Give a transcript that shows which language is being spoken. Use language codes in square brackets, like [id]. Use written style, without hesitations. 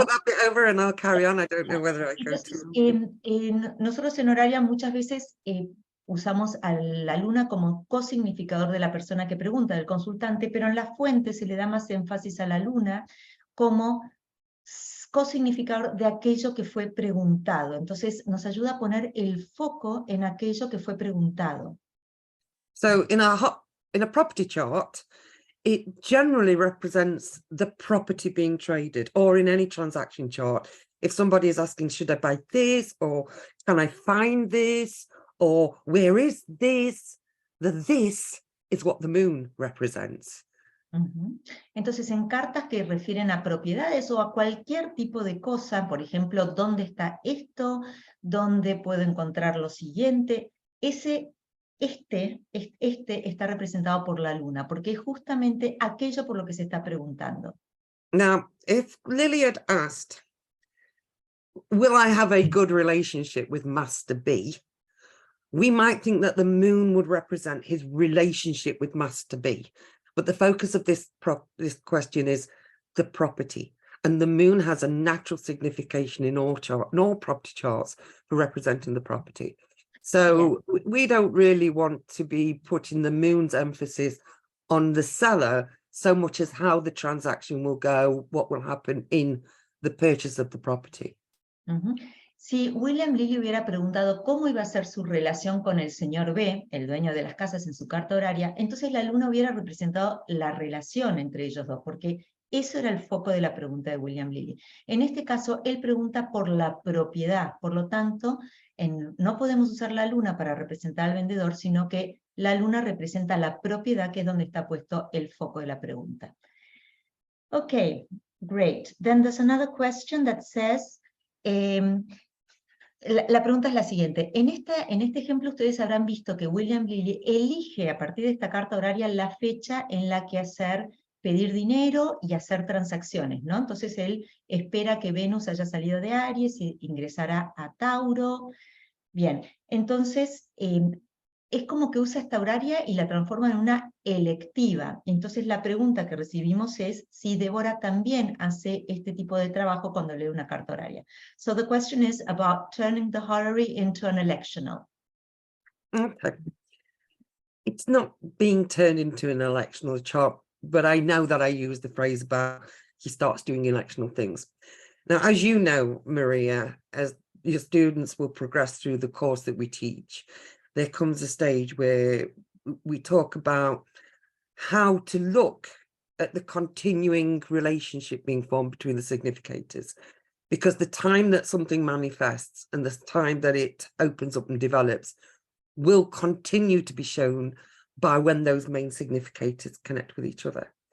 [en] put that bit over and I'll carry on? I don't know whether I go to... [es] Nosotros en horaria muchas veces usamos a la luna como cosignificador de la persona que pregunta, del consultante, pero en la fuente se le da más énfasis a la luna como cosignificador de aquello que fue preguntado. Entonces nos ayuda a poner el foco en aquello que fue preguntado. [en] So in a property chart, it generally represents the property being traded, or in any transaction chart. If somebody is asking, should I buy this, or can I find this, or where is this? The this is what the moon represents. [es] Entonces, en cartas que refieren a propiedades o a cualquier tipo de cosa, por ejemplo, ¿dónde está esto? ¿Dónde puedo encontrar lo siguiente? Ese este está representado por la luna, porque es justamente aquello por lo que se está preguntando. [en] Now, if Lily had asked, will I have a good relationship with Master B? We might think that the moon would represent his relationship with Master B. But the focus of this question is the property. And the moon has a natural signification in all property charts for representing the property. So we don't really want to be putting the moon's emphasis on the seller so much as how the transaction will go, what will happen in the purchase of the property. [es] Si William Lilly hubiera preguntado cómo iba a ser su relación con el señor B, el dueño de las casas en su carta horaria, entonces la luna hubiera representado la relación entre ellos dos, porque eso era el foco de la pregunta de William Lilly. En este caso, él pregunta por la propiedad, por lo tanto, no podemos usar la luna para representar al vendedor, sino que la luna representa la propiedad, que es donde está puesto el foco de la pregunta. [en] Okay, great. Then there's another question that says, [es] la pregunta es la siguiente. En este ejemplo ustedes habrán visto que William Lilly elige a partir de esta carta horaria la fecha en la que pedir dinero y hacer transacciones, ¿no? Entonces él espera que Venus haya salido de Aries y ingresará a Tauro. Bien, entonces es como que usa esta horaria y la transforma en una electiva. Entonces la pregunta que recibimos es si Débora también hace este tipo de trabajo cuando lee una carta horaria. [en] So the question is about turning the horary into an electional. Okay. It's not being turned into an electional chart, but I know that I use the phrase about he starts doing electional things. Now, as you know, Maria, as your students will progress through the course that we teach, there comes a stage where we talk about how to look at the continuing relationship being formed between the significators, because the time that something manifests and the time that it opens up and develops will continue to be shown by when those main significators connect with each other.